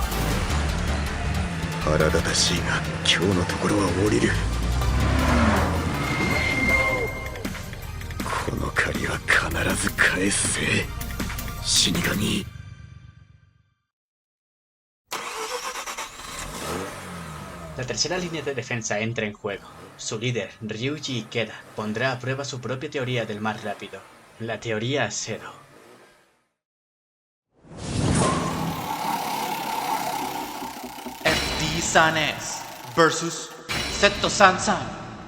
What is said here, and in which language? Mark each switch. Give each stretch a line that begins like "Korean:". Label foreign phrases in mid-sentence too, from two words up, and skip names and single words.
Japanese: 腹立たしいが今日のところは降りる。この借りは必ず返すぜ死神。
Spanish: La tercera línea de defensa entra en juego. Su líder, Ryuji Ikeda, pondrá a prueba su propia teoría del más rápido, la teoría Zero. FD Sanes versus Seto Sansan.